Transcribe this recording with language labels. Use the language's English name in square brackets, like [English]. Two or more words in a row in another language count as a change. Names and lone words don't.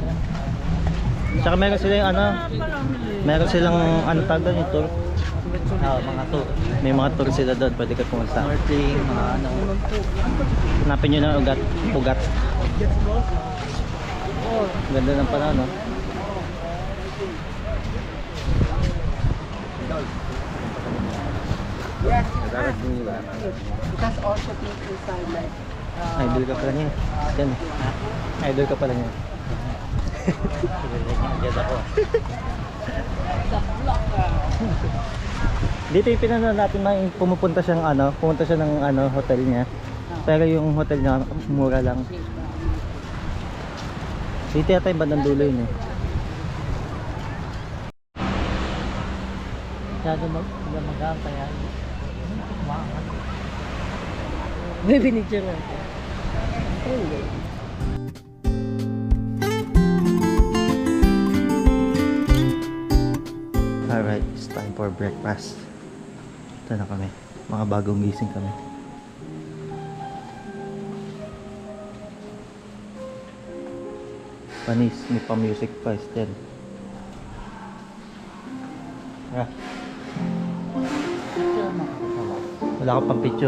[Filipino] Tsaka meron sila yung ano, meron silang ano tawag doon yung tour. Mga tour. May mga tour sila doon, pwede ka pumunta. Snorkeling, mga ano. Hanapin nyo ng ugat. Ugat. Ganda ng panahon, no? [English] Because also people inside like [Filipino] Idol ka pala niya. Yan. Idol ka pala niya. Agad ako. Dito yung pinano natin pumunta siyang ano, pumunta siya ng ano, hotel niya. Pero yung hotel niya mura lang. Dito yata yung bandang dulo yun eh. Masyado magang kaya. Baby ni Jero. [English] Alright, it's time for breakfast. [Filipino] Ito na kami. Mga bagong gising kami. Panis, may pa-music pa, Estel. Ah. Wala ka pang picture.